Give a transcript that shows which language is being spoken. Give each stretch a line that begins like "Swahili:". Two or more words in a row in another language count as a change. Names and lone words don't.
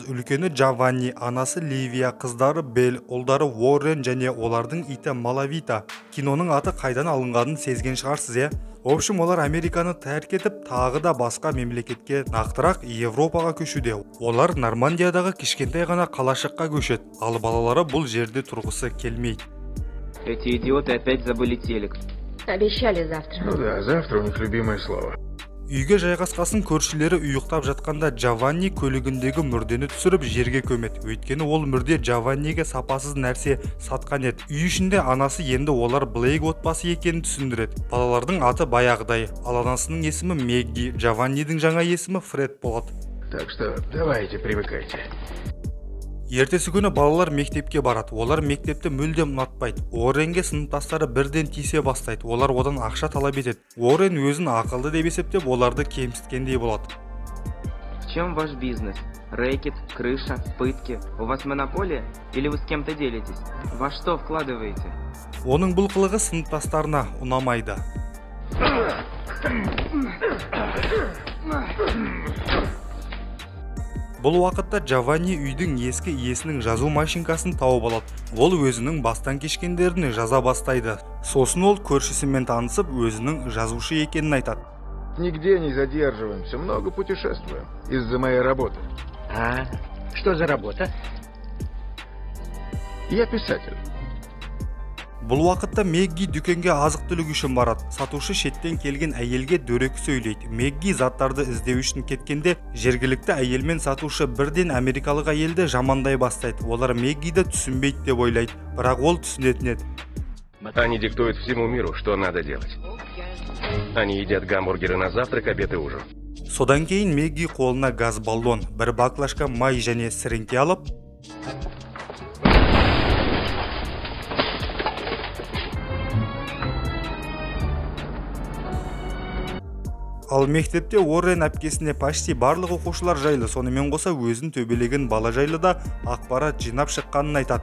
Kazakh: Үлкені Джованни, анасы Ливия, қыздары Белл, ұлдары Уоррен және олардың иті Малавита. Киноның аты қайдан алынғанын сезген шығарсыз, е? Общем, олар Американы тәрк етіп, тағы да басқа мемлекетке, нақтырақ Европаға көшуде. Олар Нормандиядағы кішкентай ғана қалашыққа көшеді, ал балалары бұл жерде тұрғысы келмейді.
Russian: Эти идиоты опять забыли телек. Обещали завтра. Ну да, завтра у них любимое слово.
Kazakh: Үйге жайғасқасын көршілері ұйықтап жатқанда Джованни көлігіндегі мүрдені түсіріп жерге көмеді. Өйткені ол мүрде Джованниге сапасыз нәрсе сатқан еді. Үй ішінде анасы енді олар Блейк отбасы екенін түсіндіреді. Балалардың аты баяғыдай, ал анасының есімі Мэгги, Джованнидің жаңа есімі Фред болады.
Russian: Так что давайте, привыкайте.
Kazakh: Ертесі күні балалар мектепке барады. Олар мектепті мүлдем ұнатпайды. Уорренге сыныптастары бірден тиісе бастайды. Олар одан ақша талап етеді. Уоррен өзін ақылды деп есептеп, оларды кемсіткендей болады.
Russian: В чем ваш бизнес? Рэкет, крыша, пытки? У вас монополия? Или вы с кем-то делитесь? Во что вкладываете?
Kazakh: Оның бұл қылығы сыныптастарына ұнамайды. Бұл уақытта Джованни үйдің ескі иесінің жазу машинкасын тауып алады. Ол өзінің бастан кешкендерін жаза бастайды. Сосын ол көршісімен танысып, өзінің жазушы екенін айтады.
Russian: Нигде не задерживаемся, много путешествуем из-за моей работы. А, что за работа? Я писатель.
Kazakh: Бұл уақытта Мэгги дүкенге азық-түлік үшін барады. Сатушы шеттен келген әйелге дөрекі сөйлейді. Мэгги заттарды іздеу үшін кеткенде, жергілікті әйел мен сатушы бірден америкалық әйелді жамандай бастайды. Олар Мэггиді түсінбейді деп ойлайды, бірақ ол түсінетін еді.
Russian: Они диктуют всему миру, что надо делать. Они едят гамбургеры на завтрак, обед и ужин.
Kazakh: Содан кейін Мэгги қолына газ баллон, бір баклажка май және сіріңке алып, ал мектепте Уоррен әпкесіне почти барлық оқушылар жайлы, сонымен қоса өзін төбелеген бала жайлы да ақпарат жинап шыққанын айтады.